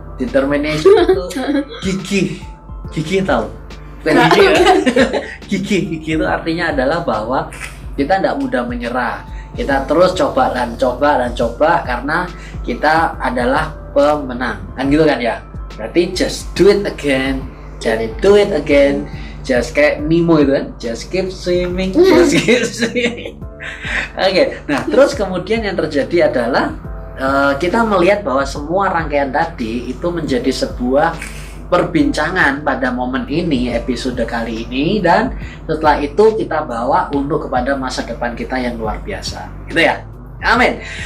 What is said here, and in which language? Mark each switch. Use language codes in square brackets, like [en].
[id] Determination itu gigih tahu? Bukan gigi ya. Gigi itu artinya adalah bahwa kita tidak mudah menyerah. Kita terus coba dan coba karena kita adalah pemenang. Kan gitu kan ya? Berarti [en] just do it again. [id] Jadi [en] do it again. Just [id] kayak Nemo itu kan, [en] just keep swimming, just keep swimming. [id] Oke, nah terus kemudian yang terjadi adalah kita melihat bahwa semua rangkaian tadi itu menjadi sebuah perbincangan pada momen ini, episode kali ini, dan setelah itu kita bawa untuk kepada masa depan kita yang luar biasa, gitu ya. Amin.